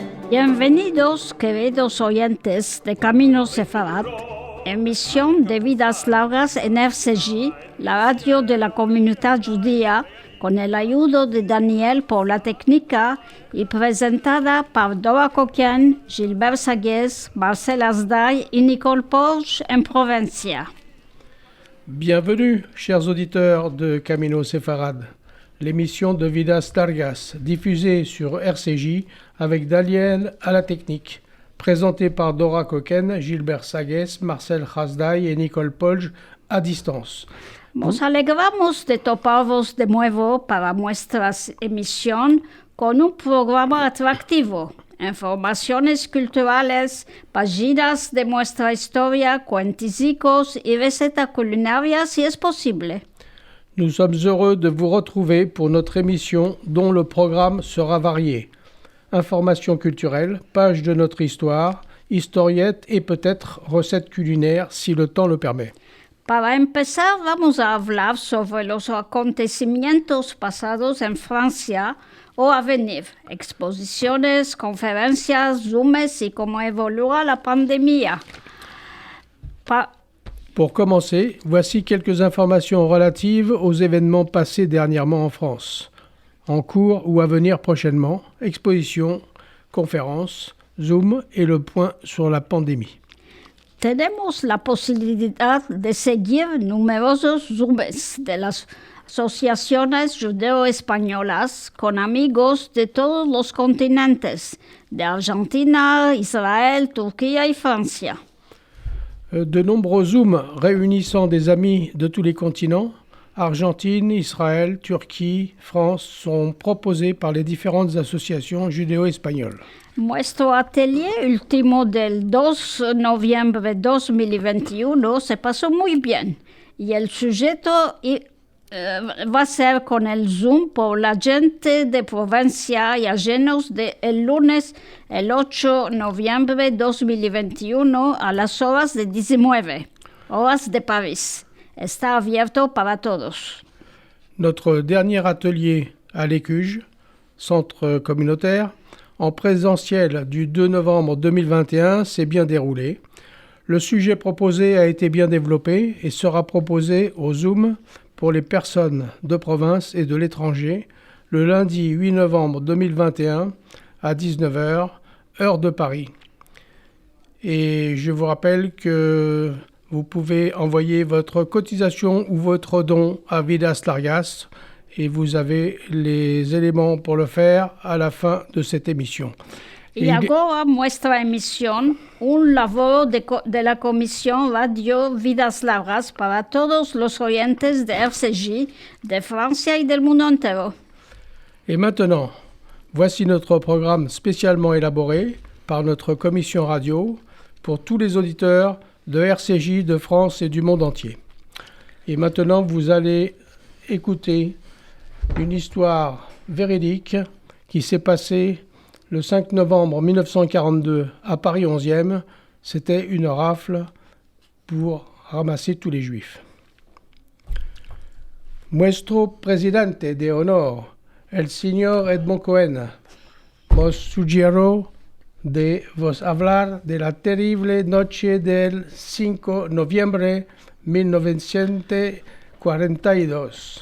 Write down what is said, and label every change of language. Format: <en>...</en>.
<lad>Bienvenidos, queridos oyentes de Camino Sefarad, emisión de Vidas Largas en RCJ, la radio de la comunidad judía, con el ayudo de Daniel por la técnica y presentada par Dora Coquien, Gilbert Sagues, Marcel Asday y Nicole Porge en Provencia.</lad> <fr>Bienvenue, chers auditeurs de Camino Sefarad, l'émission de Vidas Largas, diffusée sur RCJ avec Daniel à la technique, présentée par Dora Coquien, Gilbert Sagues, Marcel Asday et Nicole Porge à distance.</fr> <lad>Nos alegramos de toparvos de nuevo para nuestra emisión con un programa atractivo, informaciones culturales, páginas de nuestra historia, cuenticicos y recetas culinarias si es posible.</lad> <fr>Nous sommes heureux de vous retrouver pour notre émission dont le programme sera varié. Informations culturelles, pages de notre histoire, historiettes et peut-être recettes culinaires si le temps le permet.</fr> <lad>Para empezar, vamos a hablar sobre los acontecimientos pasados en Francia o a venir, exposiciones, conferencias, zooms y cómo evoluera la pandemia.</lad> <fr>Pour commencer, voici quelques informations relatives aux événements passés dernièrement en France, en cours ou à venir prochainement, expositions, conférences, Zoom et le point sur la pandémie.</fr> <lad>Tenemos la posibilidad de seguir numerosos Zooms de las asociaciones judeo-españolas con amigos de todos los continentes, de Argentina, Israël, Turquía y Francia.</lad> <fr>De nombreux Zooms réunissant des amis de tous les continents, Argentine, Israël, Turquie, France, sont proposés par les différentes associations judéo-espagnoles.</fr> <lad>Nuestro atelier último del 2 de noviembre de 2021 se pasó muy bien y el sujeto va a ser con el Zoom por la gente de Provencia y llenos el lunes el 8 de noviembre de 2021 a las horas de 19, horas de París. Está abierto para todos.</lad> <fr>Notre dernier atelier à l'Écuge, centre communautaire, en présentiel du 2 novembre 2021 s'est bien déroulé. Le sujet proposé a été bien développé et sera proposé au Zoom pour les personnes de province et de l'étranger le lundi 8 novembre 2021 à 19h, heure de Paris. Et je vous rappelle que vous pouvez envoyer votre cotisation ou votre don à Vidas Largas et vous avez les éléments pour le faire à la fin de cette émission.</fr> <lad>Y ahora nuestra emisión, un labor de la Comisión Radio Vidas Largas para todos los oyentes de RCJ, de Francia y del mundo entero.</lad> <fr>Et maintenant, voici notre programme spécialement élaboré par notre commission radio pour tous les auditeurs de RCJ de France et du monde entier. Et maintenant, vous allez écouter une histoire véridique qui s'est passée le 5 novembre 1942 à Paris 11e. C'était une rafle pour ramasser tous les juifs.</fr> <lad>Nuestro presidente de honor, el señor Edmond Cohen, nos sugirió de vos hablar de la terrible noche del 5 de noviembre 1942.</lad>